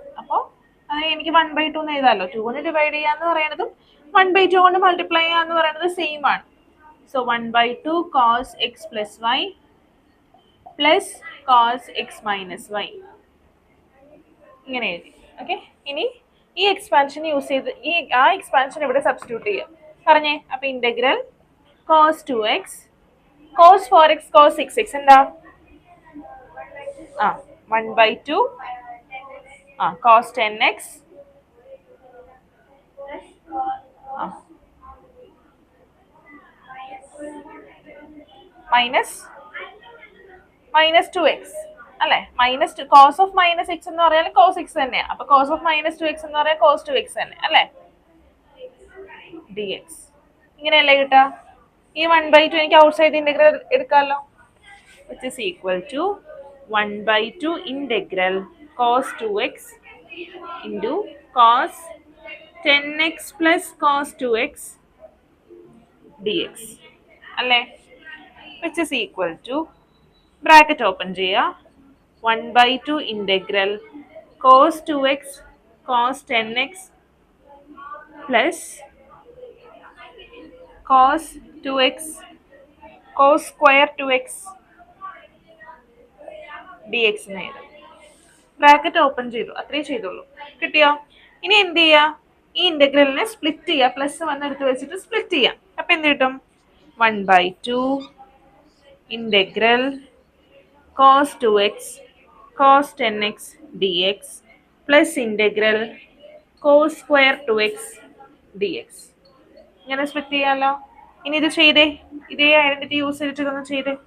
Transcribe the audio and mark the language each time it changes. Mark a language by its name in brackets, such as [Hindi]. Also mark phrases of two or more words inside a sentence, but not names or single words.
[Malayalam] അപ്പോൾ അതിന് എനിക്ക് 1/2 എന്ന് എഴുതാമല്ലോ. 2 കൊണ്ട് ഡിവൈഡ് ചെയ്യാന്ന് പറയുന്നതും 1/2 കൊണ്ട് മൾട്ടിപ്ലൈ ചെയ്യാന്ന് പറയുന്നത് സെയിം ആണ്. [English] so 1/2 cos x plus y plus cos x minus y [Malayalam] ഇങ്ങനെ എഴുതി. ഓക്കെ, ഇനി ഈ [English] expansion use [Malayalam] ചെയ്ത് ആ എക്സ്പാൻഷൻ ഇവിടെ സബ്സ്റ്റിറ്റ്യൂട്ട് ചെയ്യാം. പറഞ്ഞേ. അപ്പൊ [English] integral cos 2x cos 4x cos 6x എന്താ? 1/2 cos 10x മൈനസ് 2x അല്ലെ? cos of minus x [Malayalam] എന്ന് പറയാൻ [English] cos x [Malayalam] തന്നെയാണ്. അപ്പൊ [English] cos of minus 2x [Malayalam] എന്ന് പറയാൻ [English] cos 2x [Malayalam] തന്നെ അല്ലെ? dx ഇങ്ങനെയല്ലേ കിട്ടുക? ഈ 1/2 എനിക്ക് [English] outside integral [Malayalam] എടുക്കാമല്ലോ. [English] which is equal to 1/2 integral cos 2x into cos 10x plus cos 2x dx അല്ലേ? which is equal to bracket open ചെയ്യുക. 1/2 integral cos 2x cos 10x plus cos 2x cos square 2x dx [Malayalam] എന്ന് എഴുതാം. [English] bracket open [Malayalam] ചെയ്തു, അത്രേ ചെയ്തുള്ളൂ. കിട്ടിയോ? ഇനി എന്ത് ചെയ്യുക? ഈ ഇന്റഗ്രലിനെ സ്പ്ലിറ്റ് ചെയ്യുക. പ്ലസ് 1 എടുത്ത് വെച്ചിട്ട് സ്പ്ലിറ്റ് ചെയ്യാം. അപ്പൊ എന്ത് കിട്ടും? [English] 1/2 integral cos 2x cos 10x dx plus integral cos square 2x dx. [Malayalam] ഇങ്ങനെ സ്പ്ലിറ്റ് ചെയ്യാമല്ലോ. ഇനി ഇത് ചെയ്തേ. ഇതേ [English] identity use [Malayalam] ചെയ്തിട്ട് ഇതൊന്ന് ചെയ്തേ.